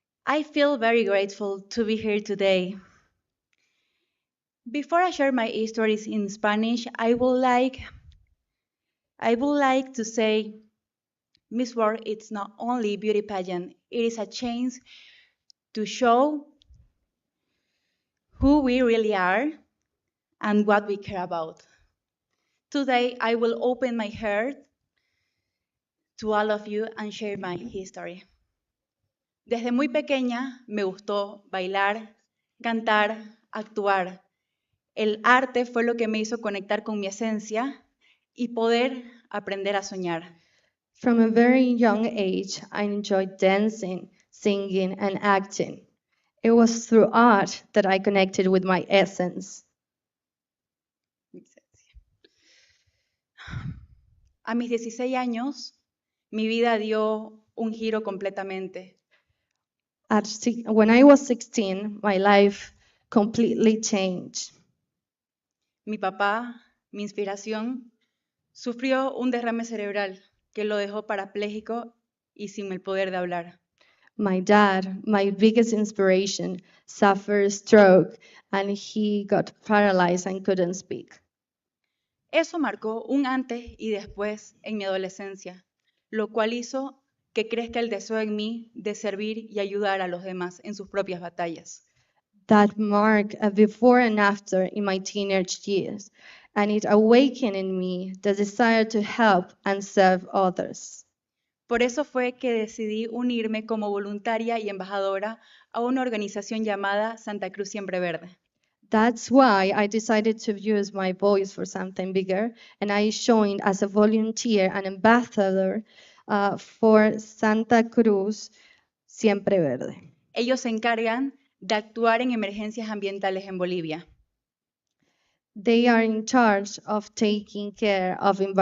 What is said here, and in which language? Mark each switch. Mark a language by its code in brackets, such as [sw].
[en] I feel very grateful to be here today. Before I share my stories in Spanish, I would like to say Miss World it's not only beauty pageant, it is a chance to show who we really are and what we care about. Today, I will open my heart to all of you and share my history. [es] Desde muy pequeña me gustó bailar, cantar, actuar. El arte fue lo que me hizo conectar con mi esencia y poder aprender a soñar. [en] From a very young age, I enjoyed dancing, singing, and acting. It was through art that I connected with my essence. [es] A mis 16 años, mi vida dio un giro completamente. [en] When I was 16, my life completely changed. [es] Mi papá, mi inspiración, sufrió un derrame cerebral que lo dejó parapléjico y sin el poder de hablar. [en] My dad, my biggest inspiration, suffered a stroke and he got paralyzed and couldn't speak. [es] Eso marcó un antes y después en mi adolescencia, lo cual hizo que crezca el deseo en mí de servir y ayudar a los demás en sus propias batallas. [en] That marked a before and after in my teenage years, and it awakened in me the desire to help and serve others. [es] Por eso fue que decidí unirme como voluntaria y embajadora a una organización llamada Santa Cruz Siempre Verde. [en] That's why I decided to use my voice for something bigger, and I joined as a volunteer and ambassador for Santa Cruz Siempre Verde. [es] Ellos se encargan de actuar en emergencias ambientales en Bolivia. [en] They are in charge of taking care of